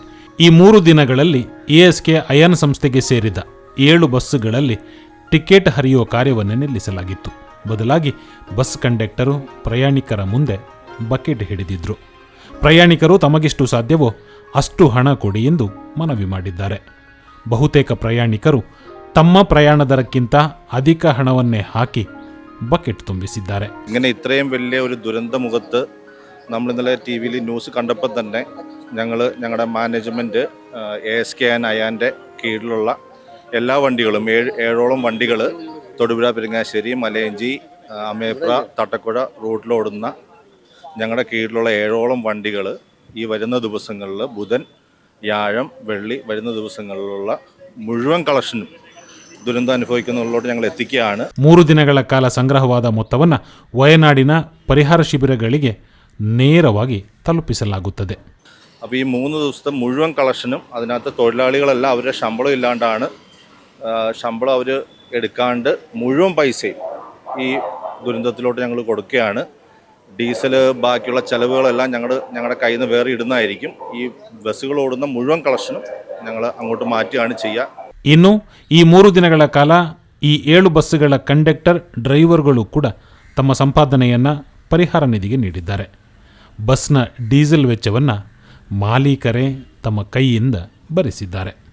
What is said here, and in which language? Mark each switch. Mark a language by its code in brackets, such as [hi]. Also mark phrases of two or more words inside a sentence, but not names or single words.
[kn] ಈ 3 ದಿನಗಳಲ್ಲಿ ASK ಅಯಾನ್ ಸಂಸ್ಥೆಗೆ ಸೇರಿದ 7 ಬಸ್ಸುಗಳಲ್ಲಿ ಟಿಕೆಟ್ ಹರಿಯುವ ಕಾರ್ಯವನ್ನು ನಿಲ್ಲಿಸಲಾಗಿತ್ತು. ಬದಲಾಗಿ ಬಸ್ ಕಂಡಕ್ಟರು ಪ್ರಯಾಣಿಕರ ಮುಂದೆ ಬಕೆಟ್ ಹಿಡಿದಿದ್ರು. ಪ್ರಯಾಣಿಕರು ತಮಗೆಷ್ಟು ಸಾಧ್ಯವೋ ಅಷ್ಟು ಹಣ ಕೊಡಿ ಎಂದು ಮನವಿ ಮಾಡಿದ್ದಾರೆ. ಬಹುತೇಕ ಪ್ರಯಾಣಿಕರು ತಮ್ಮ ಪ್ರಯಾಣ ದರಕ್ಕಿಂತ ಅಧಿಕ ಹಣವನ್ನೇ ಹಾಕಿ ബക്കറ്റ് ತುಂಬಿಸಿದ್ದಾರೆ. [ml] ഇങ്ങനെ ഇത്രയും വലിയ ഒരു ദുരന്ത മുഖത്ത് നമ്മൾ ഇന്നലെ ടിവിയിൽ ന്യൂസ് കണ്ടപ്പോൾ തന്നെ ഞങ്ങളുടെ മാനേജ്മെന്റ് ASK അയാന്റെ കീഴിലുള്ള എല്ലാ വണ്ടികളും 7ഓളം വണ്ടികൾ തൊടുപുഴ, പെരിങ്ങാശ്ശേരി, മലയഞ്ചി, അമേപ്ര, തട്ടക്കുഴ റൂട്ടിലോടുന്ന ഞങ്ങളുടെ കീഴിലുള്ള 7ഓളം വണ്ടികൾ ഈ വരുന്ന ദിവസങ്ങളിൽ ബുധൻ, വ്യാഴം, വെള്ളി വരുന്ന ദിവസങ്ങളിലുള്ള മുഴുവൻ കളക്ഷനും ദുരന്തം അനുഭവിക്കുന്നവരിലോട്ട് ഞങ്ങൾ എത്തിക്കുകയാണ്. [kn] 3 ದಿನಗಳ ಕಾಲ ಸಂಗ್ರಹವಾದ ಮೊತ್ತವನ್ನು ವಯನಾಡಿನ ಪರಿಹಾರ ಶಿಬಿರಗಳಿಗೆ ನೇರವಾಗಿ ತಲುಪಿಸಲಾಗುತ್ತದೆ. [ml] അപ്പോൾ ഈ 3 ദിവസത്തെ മുഴുവൻ കളക്ഷനും അതിനകത്ത് തൊഴിലാളികളെല്ലാം അവരുടെ ശമ്പളം ഇല്ലാണ്ടാണ്, ശമ്പളം അവർ എടുക്കാണ്ട് മുഴുവൻ പൈസയും ഈ ദുരന്തത്തിലോട്ട് ഞങ്ങൾ കൊടുക്കുകയാണ്. ഡീസൽ ബാക്കിയുള്ള ചിലവുകളെല്ലാം ഞങ്ങളുടെ കയ്യിൽ നിന്ന് വേറെ ഇടുന്നതായിരിക്കും. ഈ ബസ്സുകൾ ഓടുന്ന മുഴുവൻ കളക്ഷനും ഞങ്ങൾ അങ്ങോട്ട് മാറ്റുകയാണ് ചെയ്യുക. [kn] ಇನ್ನು ಈ 3 ದಿನಗಳ ಕಾಲ ಈ 7 ಬಸ್ಸುಗಳ ಕಂಡಕ್ಟರ್, ಡ್ರೈವರ್ಗಳು ಕೂಡ ತಮ್ಮ ಸಂಪಾದನೆಯನ್ನು ಪರಿಹಾರ ನಿಧಿಗೆ ನೀಡಿದ್ದಾರೆ. ಬಸ್ನ ಡೀಸೆಲ್ ವೆಚ್ಚವನ್ನು ಮಾಲೀಕರೇ ತಮ್ಮ ಕೈಯಿಂದ ಭರಿಸಿದ್ದಾರೆ.